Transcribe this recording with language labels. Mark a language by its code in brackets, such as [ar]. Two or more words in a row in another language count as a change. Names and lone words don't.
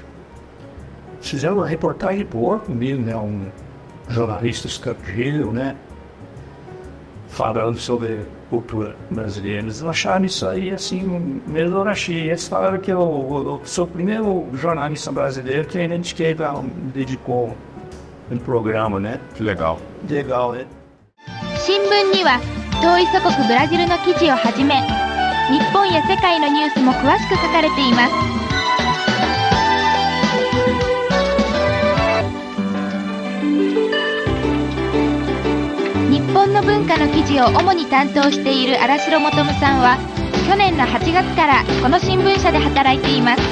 [pt] Fizeram uma reportagem boa comigo, né, um jornalista estrangeiro, né, falando sobre cultura brasileira. Eles acharam isso aí, assim, melhor achei. Eles falaram que eu sou o primeiro jornalista brasileiro que a NHK dedicou um programa, né? Legal. Legal, né? [ja] 新聞には遠い祖国ブラジルの記事をはじめ、日本や世界のニュースも詳しく書かれています。日本の文化の記事を主に担当している荒城求さんは、去年の8月からこの新聞社で働いています。